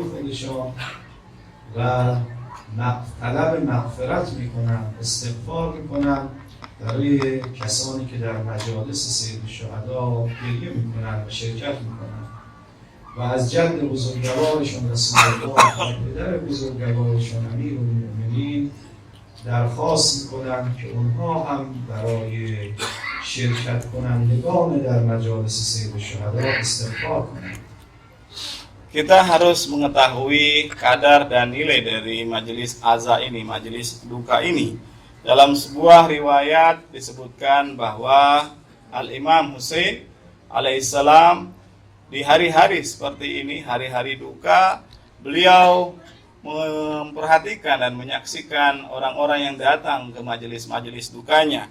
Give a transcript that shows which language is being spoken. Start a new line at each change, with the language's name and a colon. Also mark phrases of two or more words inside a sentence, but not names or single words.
Persian: خودشان و طلب مغفرت میکنند، استغفار میکنند برای کسانی که در مجالس سید الشهدا گریه میکنند و شرکت میکنند و از جد بزرگوارشان رسول الله و پدر بزرگوارشان امیرالمؤمنین درخواست میکنند که اونها هم برای شرکت کنندگان در مجالس سید الشهدا استغفار کنند.
Indonesian: Kita harus mengetahui kadar dan nilai dari majelis aza ini, majelis duka ini. Dalam sebuah riwayat disebutkan bahwa Al-Imam Husain alaihissalam di hari-hari seperti ini, hari-hari duka, beliau memperhatikan dan menyaksikan orang-orang yang datang ke majelis-majelis dukanya.